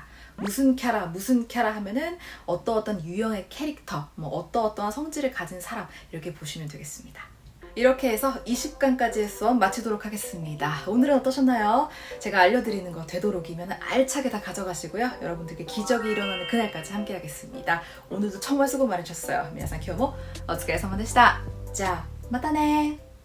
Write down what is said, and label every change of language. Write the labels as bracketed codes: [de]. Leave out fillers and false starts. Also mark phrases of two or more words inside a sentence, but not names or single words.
[ko] 무슨 캬라 하면은 어떤 유형의 캐릭터, 뭐 어떠한 성질을 가진 사람, 이렇게 보시면 되겠습니다. 이렇게 해서 20강까지의 수업 마치도록 하겠습니다. 오늘은 어떠셨나요? 제가 알려드리는 거 되도록이면 알차게 다 가져가시고요. 여러분들께 기적이 일어나는 그날까지 함께 하겠습니다. 오늘도 정말 수고 많으셨어요. [ja] 미나상今日もお疲れ様でした。じゃあまたね。